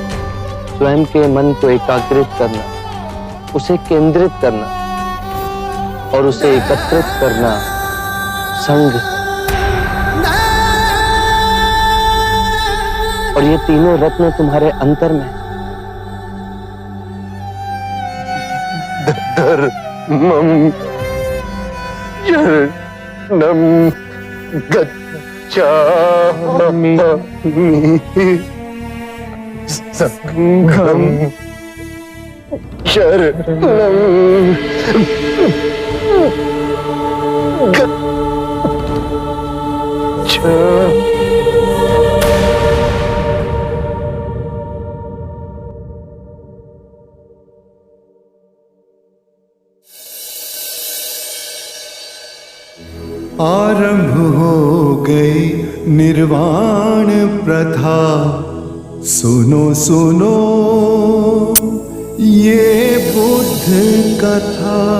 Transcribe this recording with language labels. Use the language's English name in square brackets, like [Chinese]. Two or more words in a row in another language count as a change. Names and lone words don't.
[Hindi] स्वयं के मन को एकाग्रित करना, उसे केंद्रित करना, और उसे एकत्रित करना संघ। और ये तीनों रत्न तुम्हारे अंतर में। [Pali] धर्मं शरणं गच्छामि संघं शरणं गच्छामि। [Hindi] आरंभ हो गई निर्वाण प्रथा, सुनो सुनो ये बुद्ध कथा।